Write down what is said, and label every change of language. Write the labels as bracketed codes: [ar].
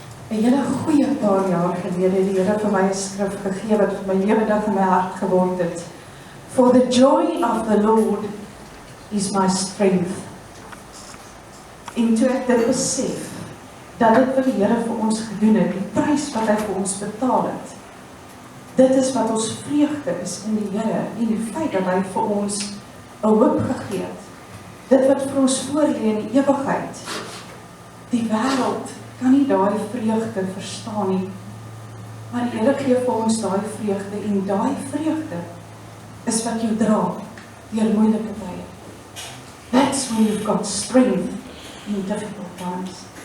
[af] 'n hele goeie paar jaar gelede het die Here vir my 'n skrif gegee wat vir my lewendig in my hart geword het. [en] For the joy of the Lord is my strength. [af] En toe ek dit besef, dat dit wat die Here vir ons gedoen het, die prys wat hy vir ons betaal het, dit is wat ons vreugde is in die Here, en die feit dat hy vir ons 'n hoop gegee het, dit wat vir ons voorlê in die ewigheid, die wêreld kan nie daai vreugde verstaan nie, maar die Here gee vir ons daai vreugde, en daai vreugde is wat jou dra deur moeilike tye. [en] That's when you've got strength in difficult times.